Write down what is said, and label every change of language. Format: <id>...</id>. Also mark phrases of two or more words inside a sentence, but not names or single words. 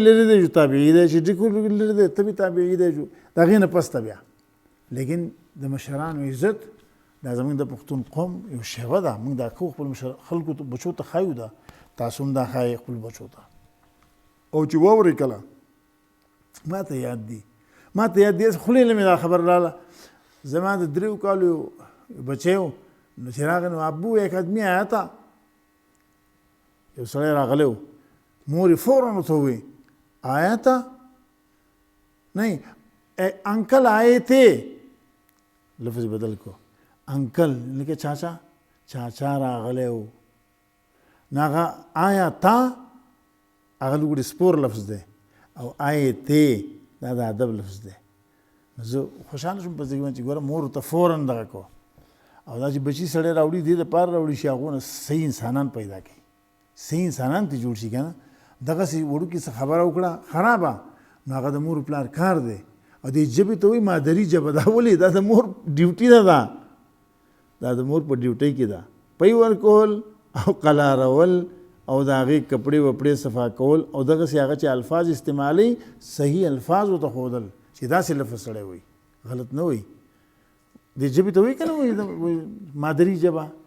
<ps>لرې دی جو تابعي دی چې ډېر لرې دی ته بې تابعي دی جو د هغې نه پس ته بیا لیکن د مشرانو عزت دا زموږ د پښتون قوم یو شیوه ده موږ دا کوو خپل خلکو ته بچو ته ښایو ده تاسو هم دا ښایئ خپل بچو ته او چې واورئ کله ما ته یاد دي خولې نه مې دا خبر راله زما د 3 کالو بچی و نو چې راغی نو</ps> <ur>ابو یک آدمی آیا تا</ur> <ps>یو سړی راغلی و مور یې فوراً ورته ووایي</ps> <ur>آیا تا نہیں انکل آئے تھے</ur> <ps>لفظ بدل کو انکل لکه چاچا راغلی و نو هغه</ps> <ur>آیا تا</ur> <ps>هغه لږ سپور لفظ دی او</ps> <ur>آئے تھے</ur> <ps>دا د ادب لفظ دی نو زه خوشحاله شوم په دې باندې چې ګوره مور ورته فوراً دغه کو او دا چې بچي سړی راوړي دې دپاره راوړي چې هغونه صحیح انسانان پیدا کوي صحیح انسانان ته جوړ شي که نه دغسې وړوکي څه خبره وکړه خرابه نو هغه د مور پلار کار دی او دې ژبې ته وایي مادري ژبه دا ولې دا د مور ډیوټي نه ده دا د مور په ډیوټۍ کې ده پی ورکول او قلارول او د هغې کپړې وپړې صفا کول او دغسې هغه چې الفاظ استعمالوي صحیح الفاظ ورته ښودل چې داسې لفظ سړی وایي غلط نه وایي دې ژبې ته وایي که نه وایي مادري ژبه</ps>